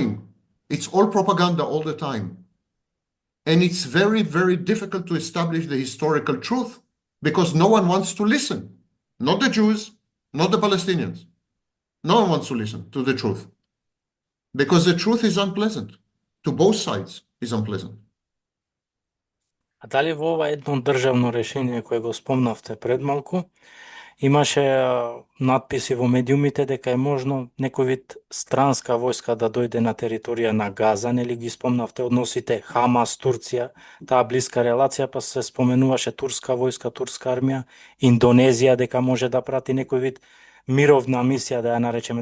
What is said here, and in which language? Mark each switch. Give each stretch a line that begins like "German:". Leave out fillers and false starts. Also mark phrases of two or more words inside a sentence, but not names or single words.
English: It's all propaganda all the time. And it's very, very difficult to establish the historical truth because no one wants to listen. Not the Jews, not the Palestinians. No one wants to listen to the truth because the truth is unpleasant. To both sides is unpleasant.
Macedonian: А дали во ова едно државно решение кое го спомнавте пред малку, имаше надписи во медиумите дека е можно некој вид странска војска да дојде на територија на Газа, нели ги спомнавте односите Хамас, Турција, таа блиска релација, па се споменуваше турска војска, турска армија, Индонезија дека може да прати некој вид мировна мисија, да ја наречеме.